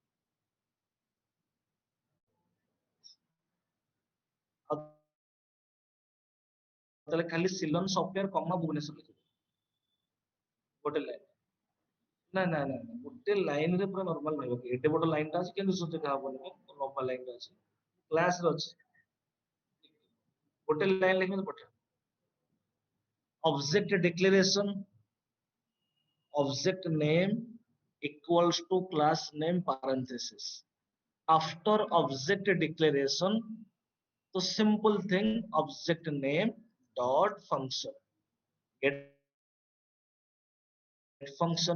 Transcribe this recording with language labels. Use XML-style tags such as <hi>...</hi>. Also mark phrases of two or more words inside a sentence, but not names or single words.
<or>ତାହେଲେ ଖାଲି Ceylon Software, comma Bhubaneswar ଲେଖିବ. ଗୋଟେ ଲାଇନ. ନା ନା ନା ଗୋଟେ ଲାଇନ ରେ ପୁରା ନର୍ମାଲ ରହିବ. ଏତେ ବଡ ଲାଇନ ଟା ଅଛି କେମିତି ସୂଚକ ହବନି ଲମ୍ବା ଲାଇନ ଟା ଅଛି. କ୍ଲାସ ରେ ଅଛି. ଗୋଟେ ଲାଇନ ଲେଖିକି ପଠା.</or> <en>Object declaration, object name equals to class name parenthesis. After object declaration, the simple thing object name dot function get function.</en>